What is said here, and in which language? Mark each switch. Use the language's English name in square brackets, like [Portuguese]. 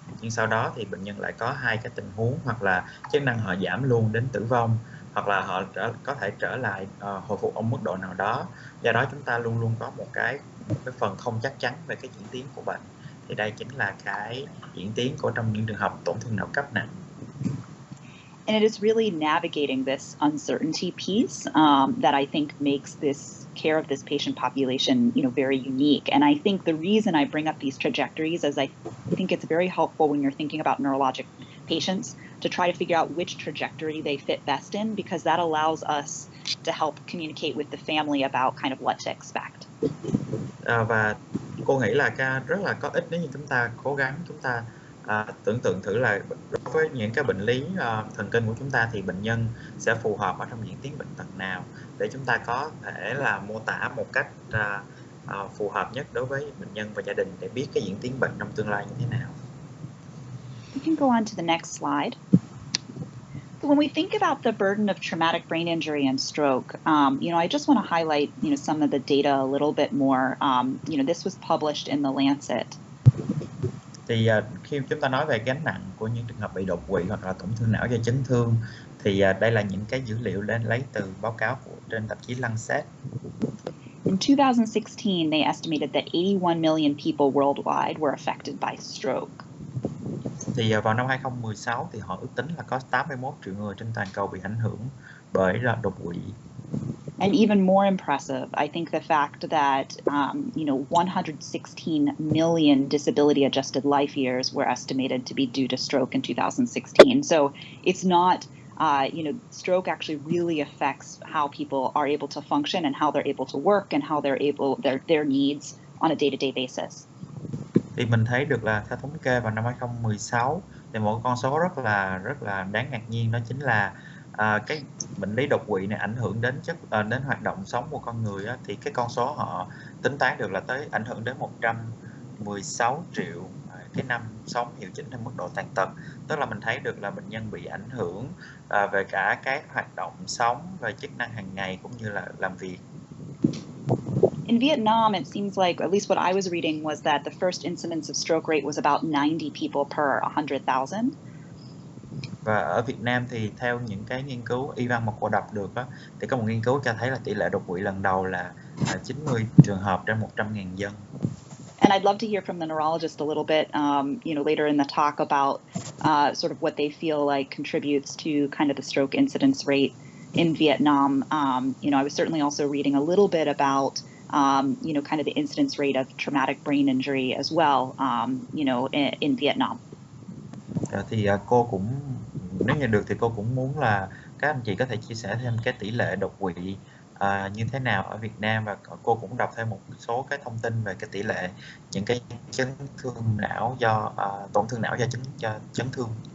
[Vietnamese] Nhưng sau đó thì bệnh nhân lại có hai cái tình huống, hoặc là chức năng họ giảm luôn đến tử vong, hoặc là họ có thể trở lại hồi phục ở mức độ nào đó. Do đó chúng ta luôn luôn có một cái phần không chắc chắn về cái diễn tiến của bệnh. Thì đây chính là cái diễn tiến của trong những trường hợp tổn thương não cấp nặng. [English] And it is really navigating this uncertainty piece that I think makes this care of this patient population, very unique. And I think the reason I bring up these trajectories is I think it's very helpful when you're thinking about neurologic patients to try to figure out which trajectory they fit best in, because that allows us to help communicate with the family about kind of what to expect. [Vietnamese] Và cô nghĩ là rất là có ích nếu như chúng ta cố gắng tưởng tượng thử là đối với những cái bệnh lý thần kinh của chúng ta thì bệnh nhân sẽ phù hợp ở trong diễn tiến bệnh tật nào, để chúng ta có thể là mô tả một cách phù hợp nhất đối với bệnh nhân và gia đình để biết cái diễn tiến bệnh trong tương lai như thế nào. [English] You can go on to the next slide. So when we think about the burden of traumatic brain injury and stroke, I just want to highlight, some of the data a little bit more. This was published in The Lancet. [Vietnamese] Thì khi chúng ta nói về gánh nặng của những trường hợp bị đột quỵ hoặc là tổn thương não do chấn thương, thì đây là những cái dữ liệu lấy từ báo cáo trên tạp chí Lancet. [English] In 2016, they estimated that 81 million people worldwide were affected by stroke. [Vietnamese] Thì vào năm 2016 thì họ ước tính là có 81 triệu người trên toàn cầu bị ảnh hưởng bởi đột quỵ. [English] And even more impressive, I think the fact that 116 million disability-adjusted life years were estimated to be due to stroke in 2016. So it's not, stroke actually really affects how people are able to function and how they're able to work and how their needs on a day-to-day basis. [Vietnamese] Thì mình thấy được là theo thống kê vào năm 2016 thì một con số rất là đáng ngạc nhiên, đó chính là cái bệnh lý đột quỵ này ảnh hưởng đến đến hoạt động sống của con người á, thì cái con số họ tính toán được là tới ảnh hưởng đến 116 triệu cái năm sống hiệu chỉnh theo mức độ tàn tật. Tức là mình thấy được là bệnh nhân bị ảnh hưởng về cả cái hoạt động sống, về chức năng hàng ngày cũng như là làm việc. [English] In Vietnam, it seems like, at least what I was reading, was that the first incidence of stroke rate was about 90 people per 100,000. [Vietnamese] Và ở Việt Nam thì theo những cái nghiên cứu y văn mà cô đọc được đó, thì có một nghiên cứu cho thấy là tỷ lệ đột quỵ lần đầu là 90 trường hợp trên 100.000 dân. [English] And I'd love to hear from the neurologist a little bit, later in the talk about sort of what they feel like contributes to kind of the stroke incidence rate in Vietnam. I was certainly also reading a little bit about kind of the incidence rate of traumatic brain injury as well, in Vietnam. [Vietnamese] Thì cô cũng, nếu như được thì cô cũng muốn là các anh chị có thể chia sẻ thêm cái tỷ lệ đột quỵ như thế nào ở Việt Nam, và cô cũng đọc thêm một số cái thông tin về cái tỷ lệ những cái chấn thương não do tổn thương não do chấn thương.